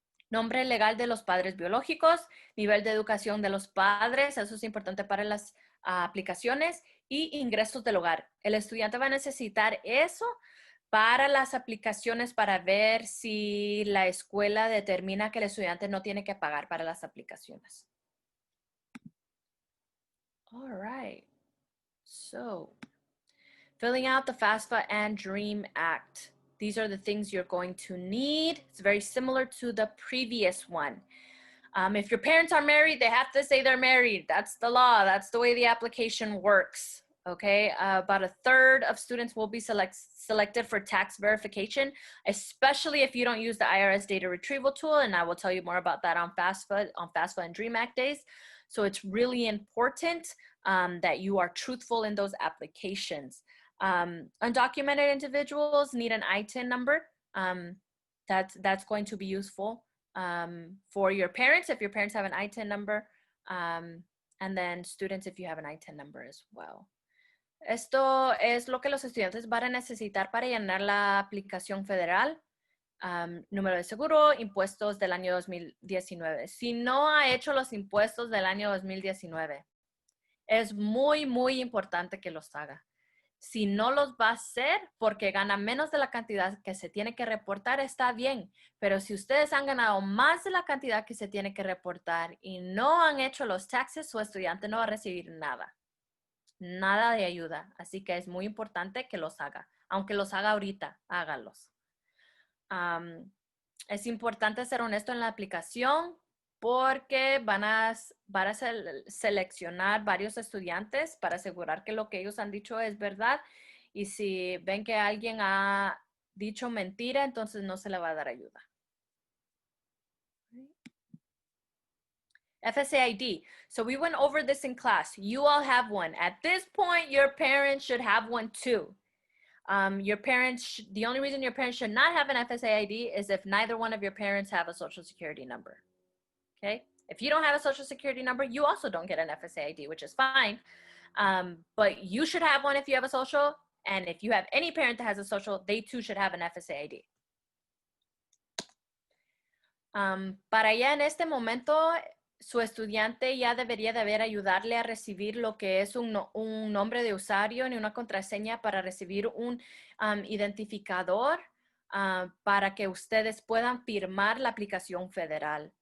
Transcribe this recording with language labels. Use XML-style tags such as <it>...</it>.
<es>Nombre legal de los padres biológicos, nivel de educación de los padres, eso es importante para las aplicaciones, y ingresos del hogar. El estudiante va a necesitar eso para las aplicaciones para ver si la escuela determina que el estudiante no tiene que pagar para las aplicaciones.</es> <en>All right. So, filling out the FAFSA and Dream Act. These are the things you're going to need. It's very similar to the previous one. If your parents are married, they have to say they're married. That's the law. That's the way the application works. Okay, about a third of students will be selected for tax verification, especially if you don't use the IRS data retrieval tool, and I will tell you more about that on FAFSA and Dream Act days. So it's really important that you are truthful in those applications. Undocumented individuals need an ITIN number. That's going to be useful for your parents if your parents have an ITIN number, and then students if you have an ITIN number as well.</en> <es>Esto es lo que los estudiantes van a necesitar para llenar la aplicación federal. número de seguro, impuestos del año 2019. Si no ha hecho los impuestos del año 2019, es muy, muy importante que los haga. Si no los va a hacer porque gana menos de la cantidad que se tiene que reportar, está bien. Pero si ustedes han ganado más de la cantidad que se tiene que reportar y no han hecho los taxes, su estudiante no va a recibir nada. Nada de ayuda. Así que es muy importante que los haga. Aunque los haga ahorita, hágalos. Es importante ser honesto en la aplicación porque van a seleccionar varios estudiantes para asegurar que lo que ellos han dicho es verdad. Y si ven que alguien ha dicho mentira, entonces no se le va a dar ayuda.</es> <en>FSA ID. So we went over this in class. You all have one. At this point, your parents should have one too. Your parents, the only reason your parents should not have an FSA ID is if neither one of your parents have a social security number. Okay? If you don't have a social security number, you also don't get an FSA ID, which is fine. But you should have one if you have a social. And if you have any parent that has a social, they too should have an FSA ID.</en> <es>Para ya en este momento, su estudiante ya debería de haber ayudarle a recibir lo que es un nombre de usuario y una contraseña para recibir un identificador para que ustedes puedan firmar la aplicación federal.</es>